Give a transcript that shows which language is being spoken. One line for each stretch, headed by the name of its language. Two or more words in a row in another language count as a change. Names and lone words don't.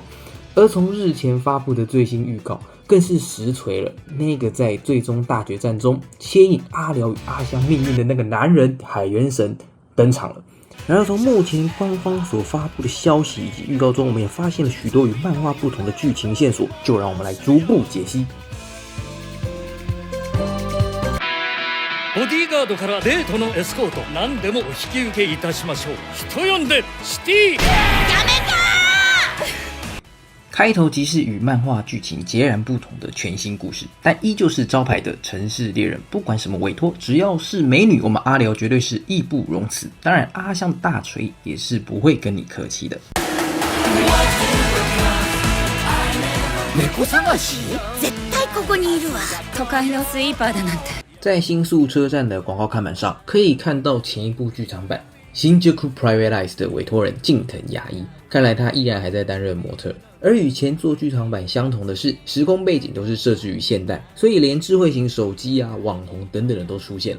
Chinese: 而从日前发布的最新预告，更是实锤了那个在最终大决战中牵引阿辽与阿香命运的那个男人海原神登场了。然而从目前官方所发布的消息以及预告中，我们也发现了许多与漫画不同的剧情线索，就让我们来逐步解析。
Japanese: ボディーガードからデートのエスコート、何でもお引き受けいたしましょう。人呼んでシティ。やめた！
Chinese: 开头即是与漫画剧情截然不同的全新故事，但依旧是招牌的城市猎人。不管什么委托，只要是美女，我们阿辽绝对是义不容辞。当然，阿香大锤也是不会跟你客气的。
Japanese: 猫探し？絶対ここにいるわ。都会のスイーパーだなんて。
Chinese: 在新宿车站的广告看板上，可以看到前一部剧场版新宿 Private Eyes 的委托人近藤雅一，看来他依然还在担任模特。而与前作剧场版相同的是，时空背景都是设置于现代，所以连智慧型手机啊、网红等等的都出现了。